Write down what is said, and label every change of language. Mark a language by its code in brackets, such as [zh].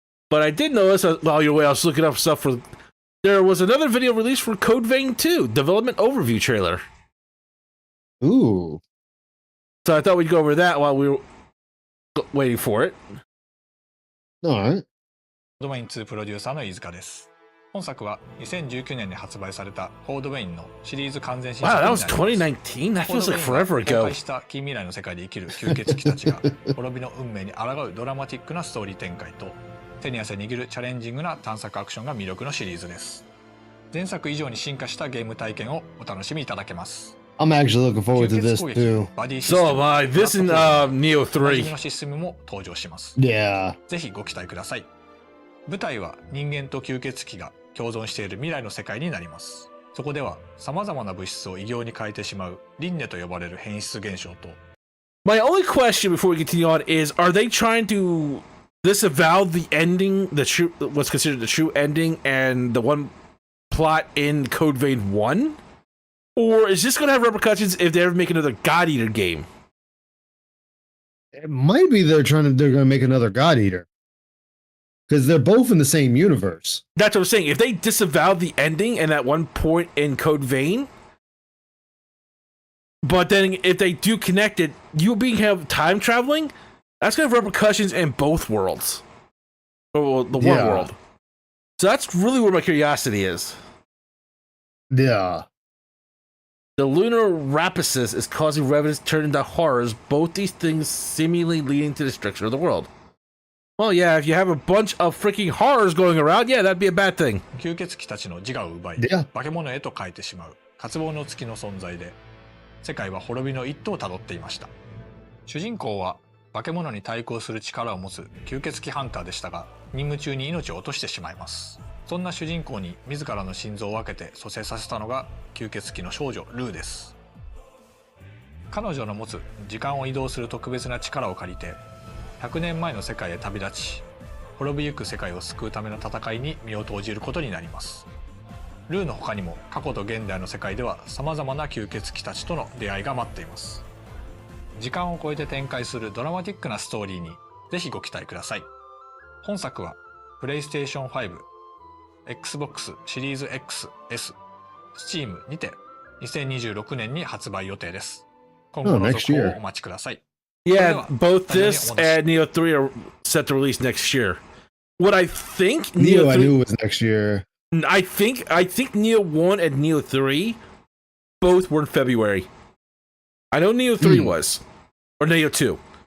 [en] But I did notice, while you're away, I was looking up stuff for... There was another video released for Code Vein 2, development overview trailer. Ooh. So I thought we'd go over that while we were waiting for it. Alright. [ja] コードウェイン2プロデューサーの飯塚です。本作は2019年に発売されたコードウェインのシリーズ完全新作になります。 [en] Wow, that was 2019? That feels like forever ago. [ja] 崩壊した近未来の世界で生きる吸血鬼たちが滅びの運命に抗うドラマティックなストーリー展開と手に汗握るチャレンジングな探索アクションが魅力のシリーズです。前作以上に進化したゲーム体験をお楽しみいただけます。 [en] I'm actually looking forward to this too. So am I. This in Neo 3. [ja] のシステムも登場します。 [en] Yeah. [ja] ぜひご期待ください。舞台は人間と吸血鬼が共存している未来の世界になります。そこでは様々な物質を異形に変えてしまう輪廻と呼ばれる変質現象と [en] My only question before we continue on is, are they trying to disavow the ending, the true, what's considered the true ending and the one plot in Code Vein 1? Or is this going to have repercussions if they ever make another God Eater game? It might be they're going to make another God Eater. Because they're both in the same universe. That's what I'm saying. If they disavow the ending and at one point in Code Vein, but then if they do connect it, you being have time traveling, that's going to have repercussions in both worlds. Or the one world. So that's really where my curiosity is. Yeah. The lunar rapaces is causing revenants to turn into horrors, both these things seemingly leading to the destruction of the world. Well, yeah, if you have a bunch of freaking horrors going around, yeah, that'd be a bad thing. [ja] 吸血鬼たちの自我を奪い、化け物へと変えてしまう渇望の月の存在で、世界は滅びの一途をたどっていました。主人公は化け物に対抗する力を持つ吸血鬼ハンターでしたが、任務中に命を落としてしまいます。そんな主人公に自らの心臓を分けて蘇生させたのが吸血鬼の少女ルーです。彼女の持つ時間を移動する特別な力を借りて、100年前の世界へ旅立ち、滅びゆく世界を救うための戦いに身を投じることになります。ルーの他にも過去と現代の世界では様々な吸血鬼たちとの出会いが待っています。時間を超えて展開するドラマティックなストーリーにぜひご期待ください。本作はプレイステーション5、Xbox シリーズ XS、Steam にて2026年に発売予定です。今後の続報をお待ちください。 [en] Yeah, both this and Neo 3 are set to release next year. What I think Neo 3, I knew was next year. I think Neo 1 and Neo 3 both were in February. I know Neo 3 was. Or Neo 2.